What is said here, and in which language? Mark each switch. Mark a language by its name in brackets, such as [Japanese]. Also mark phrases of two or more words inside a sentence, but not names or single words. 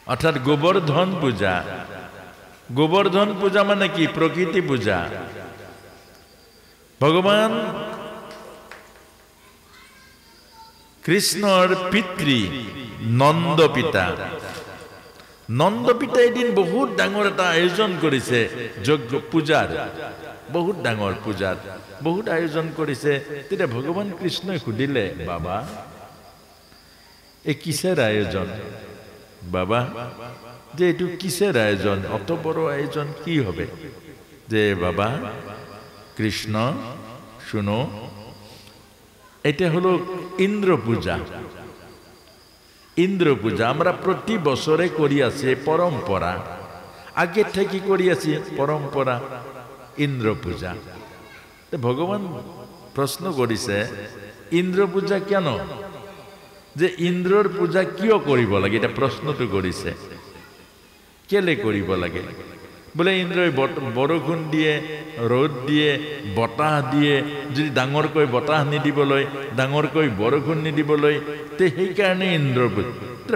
[Bangla] অর্থাৎ গোবর্ধন পূজা। গোবর্ধন পূজা মানে কি? প্রকৃতি পূজা। [Assamese] ভগবান কৃষ্ণর পিতৃ নন্দ পিতা, নন্দ পিতা এদিন বহুত ডাঙৰ এটা আয়োজন কৰিছে যজ্ঞ পূজাৰ, বহুত ডাঙৰ পূজাৰ বহুত আয়োজন কৰিছে। তেতিয়া ভগৱান কৃষ্ণই সুধিলে, [Bangla] বাবা এই কিসের আয়োজন? বাবা যে এইটো কিসের আয়োজন? অত বড় আয়োজন কি হবে? যে বাবা কৃষ্ণ শুনো, এটা হলো ইন্দ্র পূজা। ইন্দ্র পূজা আমরা প্রতি বছরে করি আছি, পরম্পরা আগে থেকে করি আছি, পরম্পরা ইন্দ্র পূজা। [Assamese] ভগবান প্রশ্ন করিছে ইন্দ্র পূজা কেন? যে ইন্দ্রর পূজা কিয় করিব লাগে, এটা প্রশ্নটো করিছে। কেলে করিব লাগে? বলে ইন্দ্রই বৰষুণ দিয়ে, ৰ'দ দিয়ে, বতাহ দিয়ে, যদি ডাঙৰকৈ বতাহ নিদিবলৈ, ডাঙৰকৈ বৰষুণ নিদিবলৈ, তে সেইকাৰণে ইন্দ্ৰ পূজা।